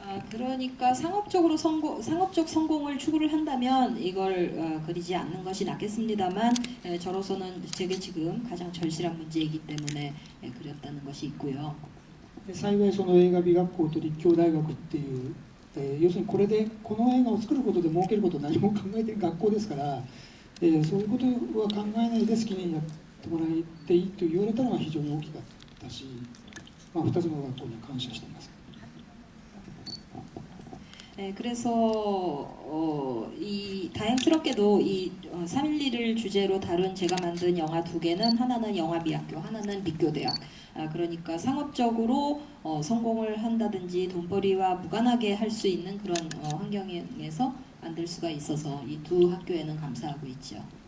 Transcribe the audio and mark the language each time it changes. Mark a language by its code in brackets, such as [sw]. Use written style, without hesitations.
[ko] 그러니까 상업적 성공을 추구를 한다면 이걸 그리지 않는 것이 낫겠습니다만, 저로서는 제게 지금 가장 절실한 문제이기 때문에 그렸다는 것이 있고요. [ja] 幸いその映画美学校と立教大学っていう、要するにこれでこの映画を作ることで儲けることを何も考えている学校ですから、そういうことは考えないで好きにやってもらっていいと言われたのは非常に大きかったし、 2つの学校に感謝しています。 [ko] 그래서 다행스럽게도 이 3.11을 주제로 다룬 제가 만든 영화 두 개는, 하나는 영화미학교, 하나는立교대학. 그러니까 상업적으로 성공을 한다든지 돈벌이와 무관하게 할 수 있는 그런 환경에서 만들 수가 있어서 이 두 학교에는 감사하고 있죠.